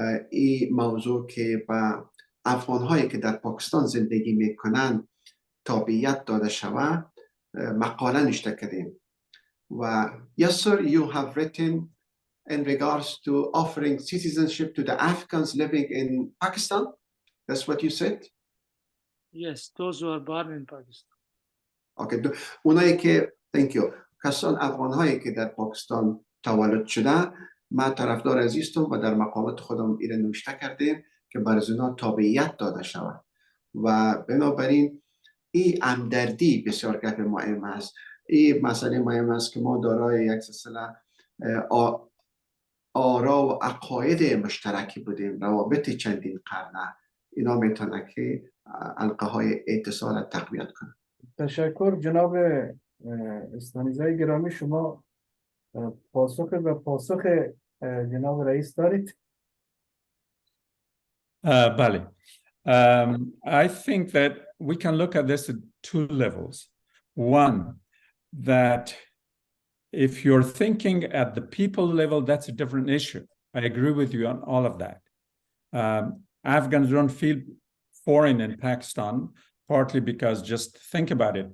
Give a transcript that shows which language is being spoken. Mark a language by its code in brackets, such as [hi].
[fa] این موضوع که به افغان‌هایی که در پاکستان زندگی میکنن تابعیت داده شود مقاله نوشته کردیم و [en] yes sir you have written in regards to offering citizenship to the Afghans living in Pakistan. That's what you said? Yes, those who are born in Pakistan. Okay. [fa] اونایی که [en] thank you [fa] کسان افغان‌هایی که در پاکستان تولد شده من طرفدار عزیزتم و در مقالات خودم ایره نوشته کردیم که برای اونا تابعیت داده شود و بنابراین این همدردی بسیار گپ مهم است. این مسئله مهم است که ما دارای یک سلسله آرا و عقاید مشترکی بودیم، روابط چندین قرنه. اینا میتونه که حلقه های اتصال تقویت کنه. تشکر جناب استانیزی گرامی. شما پاسخ جناب رئیس دارید؟ بله. [en] I think that we can look at this at two levels. One, that if you're thinking at the people level, that's a different issue. I agree with you on all of that. Afghans don't feel foreign in Pakistan, partly because just think about it.